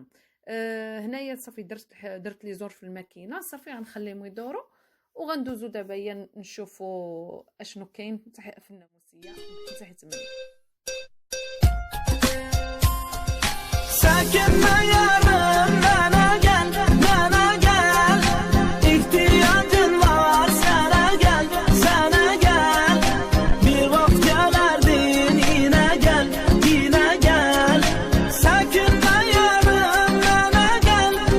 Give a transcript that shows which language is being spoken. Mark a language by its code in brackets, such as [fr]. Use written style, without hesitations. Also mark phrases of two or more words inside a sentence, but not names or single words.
[ar] هنايا صافي درت لي زور في الماكينه، صافي غنخليهم يدوروا، وغندوزو دابا نشوفوا اشنو كاين في الناموسيه تحت مني. [tr] ساكن يارım bana gel ihtiyacın var sana gel bir vakit gelerdin yine gel sakin yarım bana gel